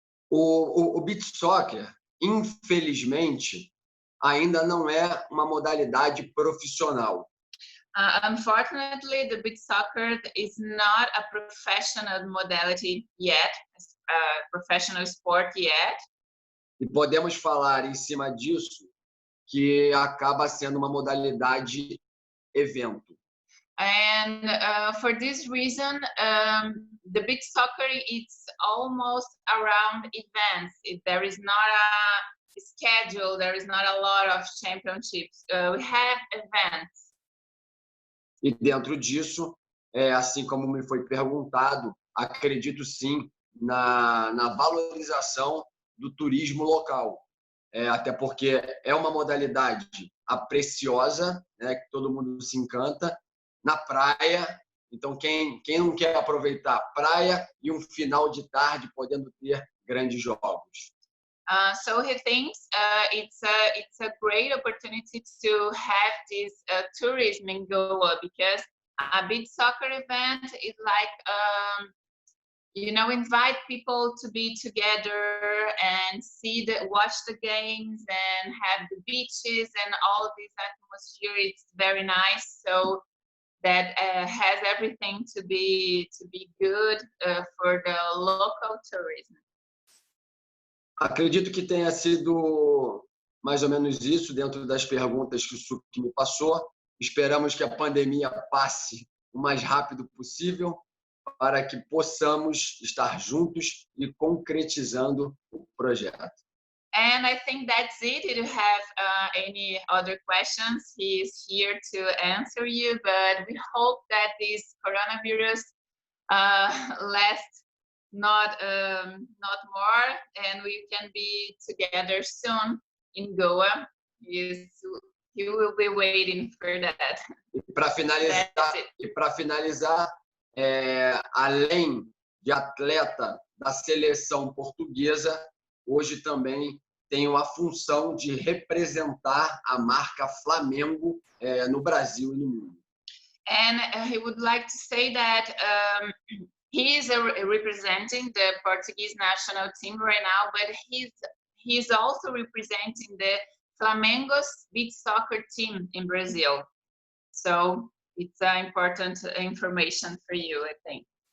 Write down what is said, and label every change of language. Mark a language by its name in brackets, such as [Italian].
[Portuguese] O beach soccer, infelizmente, ainda não é uma modalidade profissional. [English] Unfortunately, the beach soccer is not a professional modality yet, a professional sport yet. [Portuguese] E podemos falar em cima disso que acaba sendo uma modalidade evento. [English] And for this reason, the beach soccer it's almost around events. There is not a schedule, there is not a lot of championships. We have events. [Portuguese] E dentro disso, assim como me foi perguntado, acredito sim na valorização do turismo local. Até porque é uma modalidade preciosa, né, que todo mundo se encanta, na praia. Então, quem não quer aproveitar a praia e um final de tarde podendo ter grandes jogos? [English] So he thinks it's a great opportunity to have this tourism in Goa because A beach soccer event is like, invite people to be together and watch the games and have the beaches and all this atmosphere. It's very nice. So that has everything to be good for the local tourism. [Portuguese] Acredito que tenha sido mais ou menos isso dentro das perguntas que o Suki me passou. Esperamos que a pandemia passe o mais rápido possível para que possamos estar juntos e concretizando o projeto. [English] And I think that's it. If you have any other questions, he is here to answer you. But we hope that this coronavirus lasts not more, and we can be together soon in Goa. He will be waiting for that. [Portuguese] E para finalizar, além de atleta da seleção portuguesa, hoje também tenho a função de representar a marca Flamengo no Brasil e no mundo. [English] And he would like to say that he is representing the Portuguese national team right now, but he's also representing the Flamengo's beach soccer team in Brazil. So it's important information for you, I think.